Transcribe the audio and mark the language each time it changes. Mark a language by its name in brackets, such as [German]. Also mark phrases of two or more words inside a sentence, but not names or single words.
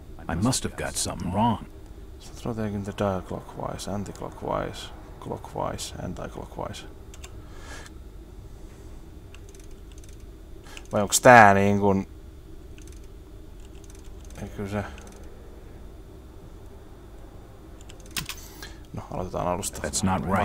[English] I must have got something wrong. Start rotating the dial clockwise, anti-clockwise, clockwise, anti-clockwise. [Finnish] Vai onks tää niin kun... Eikö se... No, aloitetaan alusta. [English] That's not right.